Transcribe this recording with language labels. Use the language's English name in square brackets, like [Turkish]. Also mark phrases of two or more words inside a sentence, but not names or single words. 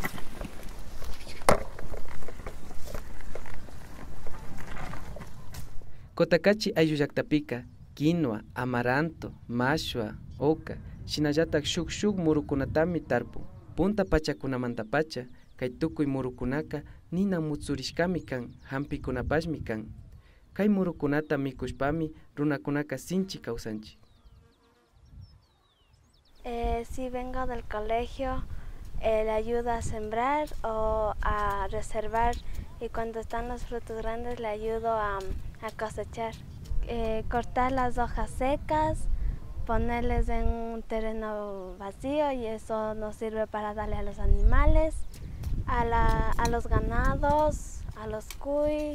[Quechua] Kotakachi ayllu llaqtapiqa quinoa, amaranto, mashua, oca, shinallatak shuk murukunatami tarpun. Punta pachakunamantapacha kay tukuy murukunaka nina mutsurishkami kan, hampikunapashmi kan. Kay murukunata mikushpami runakunaka sinchi kawsanchik. [Spanish] Si vengo del colegio, le ayudo a sembrar o a reservar, y cuando están los frutos grandes le ayudo a cosechar. Cortar las hojas secas, ponerles en un terreno vacío, y eso nos sirve para darle a los animales, a los ganados, a los cuis.